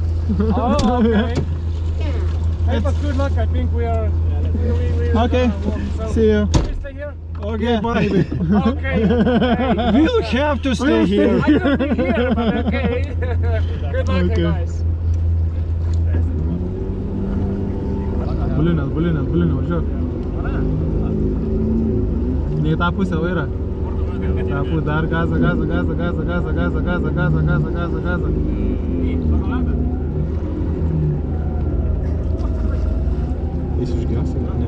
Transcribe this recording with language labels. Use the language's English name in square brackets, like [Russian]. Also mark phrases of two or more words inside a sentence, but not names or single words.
[English] Oh, okay. Hey, but good luck. I think we are. We Okay, so see you. we stay here. Okay, Yeah. bye. Okay. Okay. We'll have to stay here. I don't think here, but okay. Good luck, Okay. guys. [Lithuanian] Bulinės, važiuok. Ne į tą pusę vairą. Tą pusę dar gazą. Jis užgęs, ne?